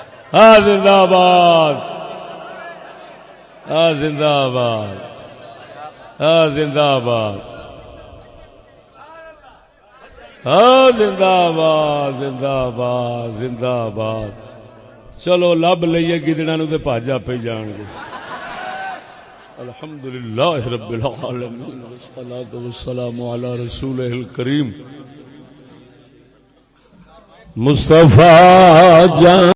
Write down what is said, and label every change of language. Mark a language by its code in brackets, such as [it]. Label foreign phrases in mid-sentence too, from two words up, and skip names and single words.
[ur] ہاں زندہ باد، ہاں زندہ باد، ہاں زندہ باد، ہاں زندہ باد، زندہ باد، زندہ باد. چلو لب لئیے گدڑا نو تے بھاجا پہ جان گے. [ar] الحمدللہ رب العالمین والصلاۃ والسلام علی رسولہ الکریم مصطفیٰ جان.